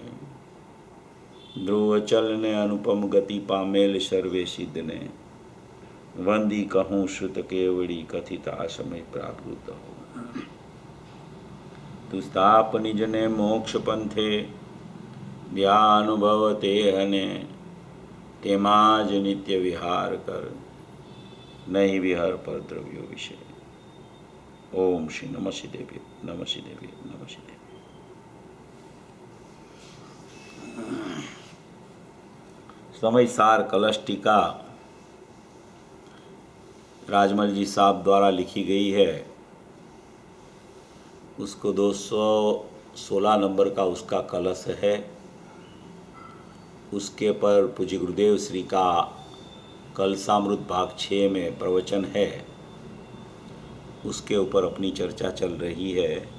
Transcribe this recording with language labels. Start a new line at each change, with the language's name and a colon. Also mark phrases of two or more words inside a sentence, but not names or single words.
Gujarati: ધ્રુવ ચલ ને અનુપમ ગતિ પામેલ સર્વે સિદ્ધ ને, વંદી કહું શ્રુત કેવડી કથિતા સમય પ્રાકૃત હો। તું સ્થાપ નિજને મોક્ષ પંથે, ધ્યાનુભવ તે હને, તેમાં જ નિત્ય વિહાર કર, નહીં વિહર પર દ્રવ્યો વિશે।
Sanskrit: ओम श्री नमः शिदेव्य नमः शिदेव्य नमः शिदेव्य।
Hindi: समयसार कलश टीका राजमल जी साहब द्वारा लिखी गई है। उसको 216 नंबर का उसका कलश है। उसके पर पूज्य गुरुदेव श्री का कलशामृत भाग 6 में प्रवचन है, उसके ऊपर अपनी चर्चा चल रही है।